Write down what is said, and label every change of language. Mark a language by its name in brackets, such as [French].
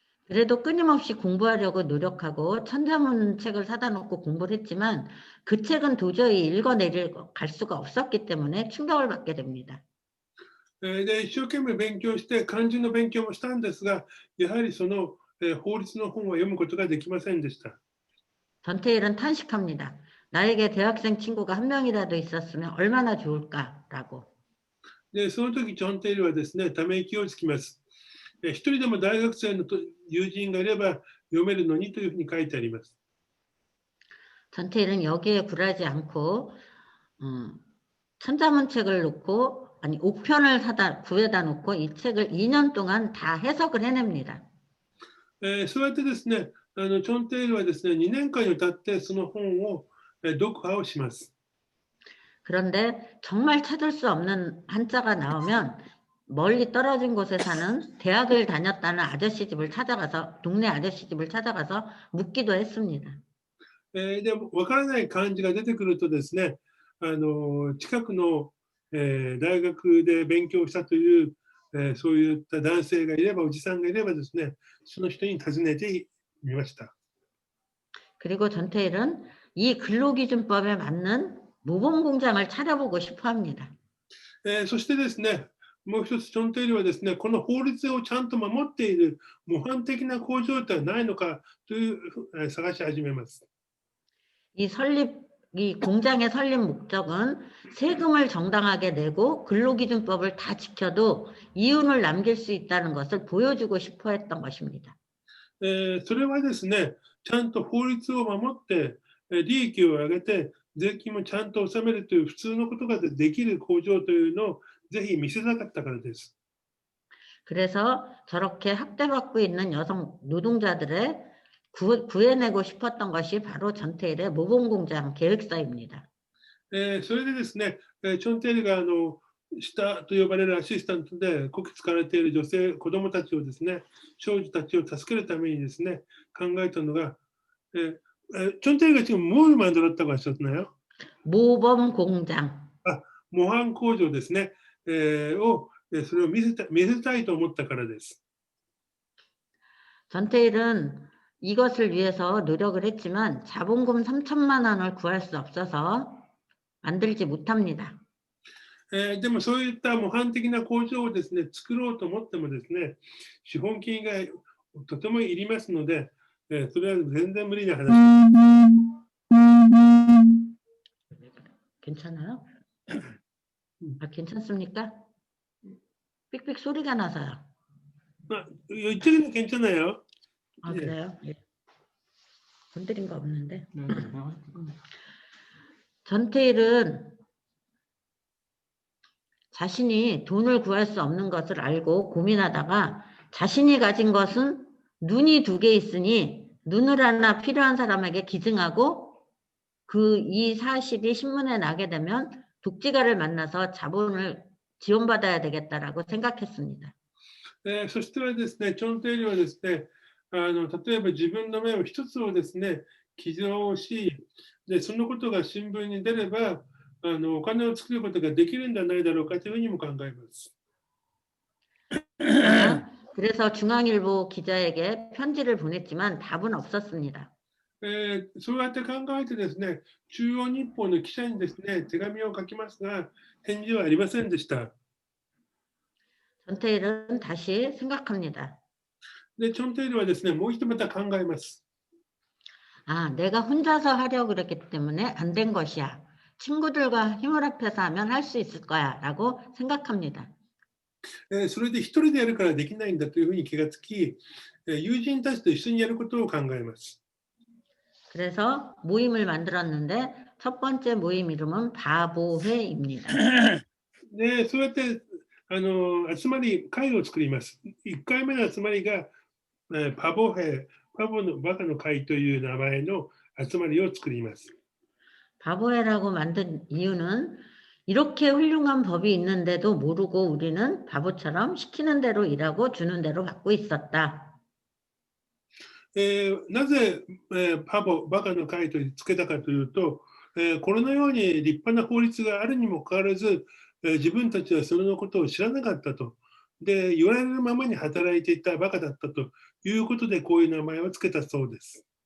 [Korean] 그래도 끊임없이 공부하려고 노력하고 천자문책을 사다 놓고 공부를 했지만 그 책은 도저히 읽어내릴 갈 수가 없었기 때문에 충격을 받게 됩니다. [Japanese] で、一生懸命勉強して、漢字の勉強もしたんですが、やはりその、法律の本は読むことができませんでした。 [Korean] 전태일은 탄식합니다. 나에게 대학생 친구가 한 명이라도 있었으면 얼마나 좋을까라고. [Japanese] で、その時、チョンテイルはですね、ため息をつきます。一人でも大学生の友人がいれば読めるのにというふうに書いてあります。 [Korean] 전태일은 여기에 굴하지 않고 천자문책을 놓고 아니 5편을 구해다 놓고 이 책을 2년 동안 다 해석을 해냅니다. [Japanese] そうやってですね、チョンテイルはですね、2年間にわたってその本を読破をします。 [Korean] 그런데 정말 찾을 수 없는 한자가 나오면 멀리 떨어진 곳에 사는 대학을 다녔다는 아저씨 집을 찾아가서 동네 아저씨 집을 찾아가서 묻기도 했습니다. [Japanese] でも分からない漢字が出てくるとですね、近くの、大学で勉強したという、そういった男性がいれば、おじさんがいればですね、その人に尋ねてみました。 [Korean] 그리고 전태일은 이 근로기준법에 맞는 모범공장을 차려보고 싶어 합니다. [Japanese] そしてですね、もう一つチョンテイルはですね、この法律をちゃんと守っている模範的な工場ってないのかという、探し始めます。 [Korean] 이 공장의 설립 목적은 세금을 정당하게 내고 근로기준법을 다 지켜도 이윤을 남길 수 있다는 것을 보여주고 싶어 했던 것입니다. [Japanese] それはですね、ちゃんと法律を守って、利益を上げて、税金もちゃんと納めるという普通のことができる工場というのをぜひ見せたかったからです。 [Korean] 그래서 저렇게 학대받고 있는 여성 노동자들의 구해내고 싶었던 것이 바로 전태일의 모범공장 계획서입니다. [Japanese] それでですね、チョンテイルが下と呼ばれるアシスタントでこき使われている女性、子供たちをですね、少女たちを助けるためにですね、考えたのが、チョンテイルが [Korean] 지금 뭘 만들었다고 하셨나요? 모범공장. [Japanese] 模範工場ですね、それを見せたいと思ったからです。 [Korean] 전태일은 이것을 위해서 노력을 했지만 자본금 3천만 원을 구할 수 없어서 만들지 못합니다. [Japanese] でもそういった模範的な工場をですね、作ろうと思ってもですね、資本金がとてもいりますので、それは全然無理な話です。 [Korean] 괜찮아요? 괜찮습니까? 삑삑 소리가 나서요. 이쪽에는 괜찮아요. 아, 그래요? 예. 건드린 거 없는데. 전태일은 자신이 돈을 구할 수 없는 것을 알고 고민하다가 자신이 가진 것은 눈이 2개 있으니 눈을 하나 필요한 사람에게 기증하고 이 사실이 신문에 나게 되면 독지가를 만나서 자본을 지원받아야 되겠다라고 생각했습니다. [Japanese] そしてはですね、チョンテイルはですね、例えば自分の目を一つをですね、寄贈し、でそのことが新聞に出れば、お金を作ることができるんじゃないだろうかというふうにも考えます。 [Korean] 그래서 중앙일보 기자에게 편지를 보냈지만 답은 없었습니다. [Japanese] そうやって考えてですね、中央日報の記者にですね、手紙を書きますが、返事はありませんでした。 [Korean] 전태일은 다시 생각합니다. [Japanese] で、チョンテイルはですね、もう一度また考えます。 [Korean] 아, 내가 혼자서 하려고 그랬기 때문에 안 된 것이야. 친구들과 힘을 합해서 하면 할 수 있을 거야 라고 생각합니다. [Japanese] それで一人でやるからできないんだというふうに気がつき、友人たちと一緒にやることを考えます。 [Korean] 그래서 모임을 만들었는데 첫 번째 모임 이름은 바보회입니다. [Japanese] で、そうやって集まり会を作ります。 1回目の集まりが、パボのバカの会という名前の集まりを作ります。 [Korean] 바보회라고 만든 이유는 이렇게 훌륭한 법이 있는데도 모르고 우리는 바보처럼 시키는 대로 일하고 주는 대로 받고 있었다. [Japanese] なぜ、バカの会とつけたかというと、このように立派な法律があるにもかかわらず、自分たちはそれのことを知らなかったと。で、言われるままに働いていたバカだったということで、こういう名前をつけたそうです。